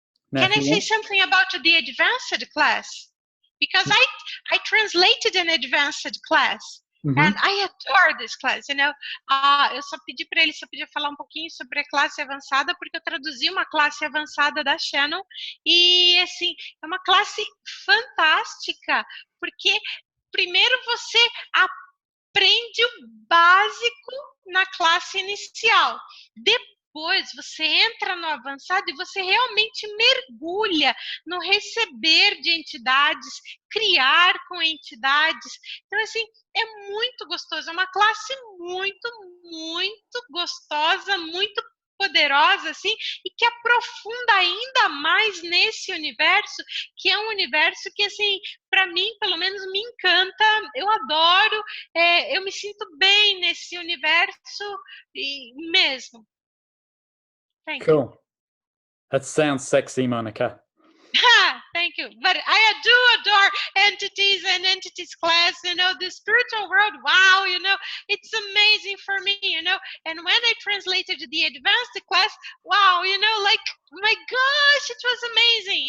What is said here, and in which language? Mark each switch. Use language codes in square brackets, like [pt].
[en] Now, Can I say something about the advanced class? Because I translated an advanced class. And I adore this class, [pt] eu só pedi para ele se eu podia falar um pouquinho sobre a classe avançada, porque eu traduzi uma classe avançada da Shannon, e assim, é uma classe fantástica, porque primeiro você aprende o básico na classe inicial, depois você entra no avançado e você realmente mergulha no receber de entidades, criar com entidades. Então, assim, é muito gostoso. É uma classe muito, muito gostosa, muito poderosa, assim, e que aprofunda ainda mais nesse universo, que é um universo que, assim, para mim, pelo menos, me encanta. Eu adoro, eu me sinto bem nesse universo mesmo. [en] Thank cool. You. That sounds sexy, Monica. Thank you. But I do adore entities and entities class, the spiritual world. Wow, it's amazing for me, And when I translated the advanced class, wow, like, my gosh, it was amazing.